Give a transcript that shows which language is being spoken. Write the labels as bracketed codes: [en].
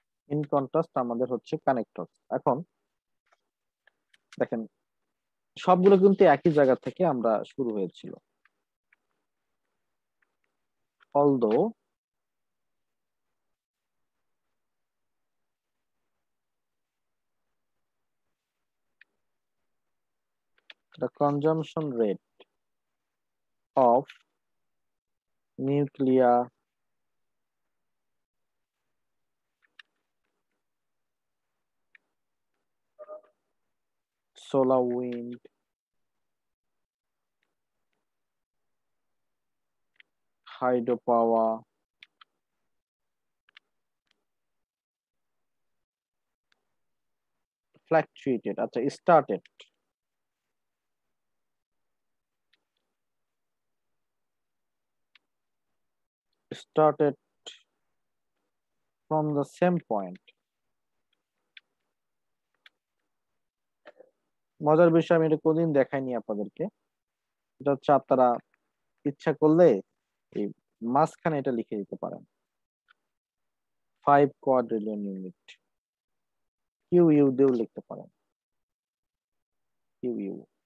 [bn] In contrast আমাদের হচ্ছে connector. এখন দেখেন, সবগুলো কিন্তু একই জায়গা থেকে আমরা শুরু হয়েছিল। [en] although the consumption rate of nuclear, solar, wind, hydropower fluctuated, আচ্ছা started, started from the same point. [bn] মজার বিষয়, আমি এটা কোনদিন দেখাইনি আপনাদেরকে। এটা হচ্ছে আপনারা ইচ্ছা করলে এই মাঝখানে এটা লিখে দিতে পারেন, [en] 5 quadrillion unit, [bn] কিউ ইউ দিয়েও লিখতে পারেন, কিউ ইউ।